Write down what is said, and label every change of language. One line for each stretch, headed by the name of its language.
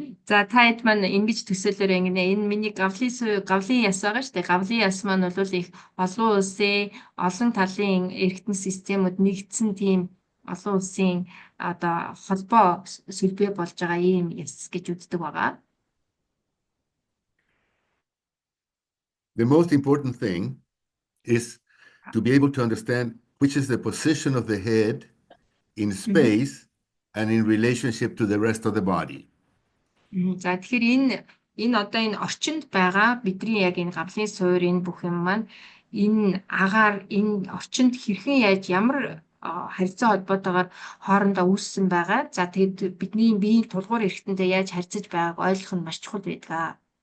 Mongolian: За таад маань ингэж төсөөлөөр ингэ энэ миний гавлын яс байгаа шүү дээ. Гавлын яс маань бол их олон улсын олон талын эргэтэн системүүд нэгдсэн тийм олон улсын одоо холбоо сүлбээ болж байгаа ийм яс гэж үздэг байгаа.
English: The most important thing is to be able to understand which is the position of the head in space and in relationship to the rest of the body.
Mongolian: За тэгэхээр энэ одоо энэ орчинд байгаа бидний яг энэ гавлын суур энэ бүх юм маань энэ агаар энэ орчинд хэрхэн яаж ямар харьцаа холбоотойгоор хоорондоо үүссэн байгаа. За тэгээд бидний биеийн тулгуур эрхтэнтэй яаж харьцаж байгааг ойлгох нь маш чухал байдаг.